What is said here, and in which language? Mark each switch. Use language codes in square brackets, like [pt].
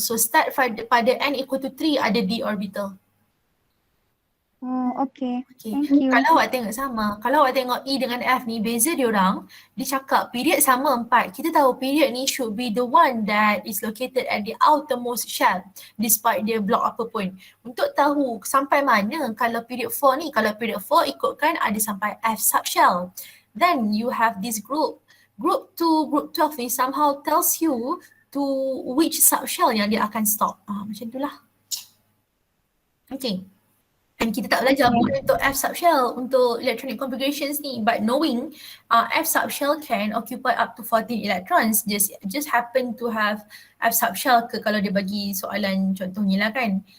[ms] So start pada n equal to 3 ada d orbital. [en] Oh, okay. Okay. Thank you. [ms] Kalau awak tengok sama, kalau awak tengok E dengan F ni, beza dia orang, dia cakap period sama 4. Kita tahu period ni [en] should be the one that is located at the outermost shell despite [ms] dia block apa pun. Untuk tahu sampai mana kalau period 4 ni, kalau period 4 ikutkan ada sampai F subshell. [en] Then you have this group. Group 2, group 12 ni somehow tells you to which subshell [ms] yang dia akan stop. Macam itulah. [en] Okay. [ms] Dan kita tak belajar pun untuk F subshell untuk electronic configurations ni, [en] but knowing F subshell can occupy up to 14 electrons, just happen to have F subshell [ms] ke kalau dia bagi soalan contohnya lah kan.